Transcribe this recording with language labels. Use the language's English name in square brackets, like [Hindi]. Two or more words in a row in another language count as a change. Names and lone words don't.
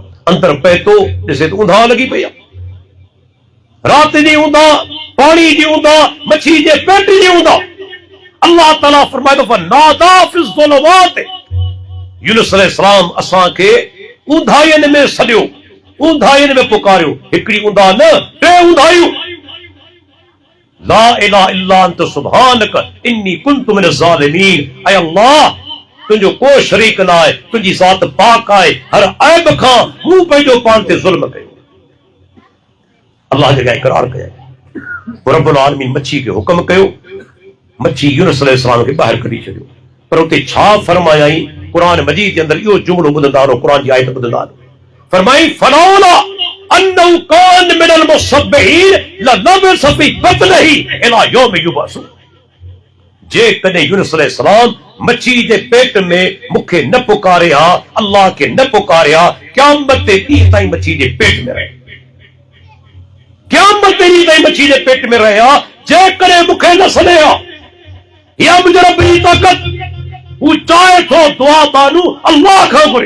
[Sindhi] अंदर पए थो, ॾिसे त ऊंधा लॻी पई आहे। राति जी ऊंधा, पाणी जी ऊंधा, मच्छी जे पेट जी ऊंधा। अल्लाह ताला फरमाए थो, [Arabic] فنادى في الظلمات. [Sindhi] यूनुस अलैहिस्सलाम असांखे ऊंधाइनि में सॾियो, ऊंधाइनि में पुकारियो। हिकिड़ी ऊंधा न, टे ऊंधाइयूं। [Arabic] لا إله إلا أنت سبحانك إني كنت من الظالمين. [Sindhi] ऐ अल्लाह, तुंहिंजो को शरीक न आहे, तुंहिंजी ज़ात पाक आहे, हर ऐब खां मूं पंहिंजो पाण ते ज़ुल्म कयो। अल्लाह जॻह इक़रार कया। रब्बुल आलमीन मच्छी खे हुक्म कयो, मच्छी यूनुस अलैहिस्सलाम खे ॿाहिरि कढी छॾियो। पर उते छा फरमायाई? क़ुरान मजीद जे अंदरि इहो जुमिलो ॿुधंदा रहो, क़ुरान जी आयत ॿुधंदा रहो। फरमाई, [Arabic] فلولا أنه كان من المسبحين للبث في بطنه إلى يوم يبعثون. [Sindhi] जे कॾहिं यूनुस अलैहिस्सलाम मच्छी जे पेट में मूंखे न पुकारे हा, अल्लाह खे न पुकारे हा, क़यामत ते ॾींहं ताईं मच्छी जे पेट में रहे। क़यामत ते ॾींहं ताईं मच्छी जे पेट में रहे हा। जेकॾहिं मूंखे न सॾे हा, या मुंहिंजे रब जी ताक़त, हू चाहे थो दुआ बानू अल्लाह खां घुरे।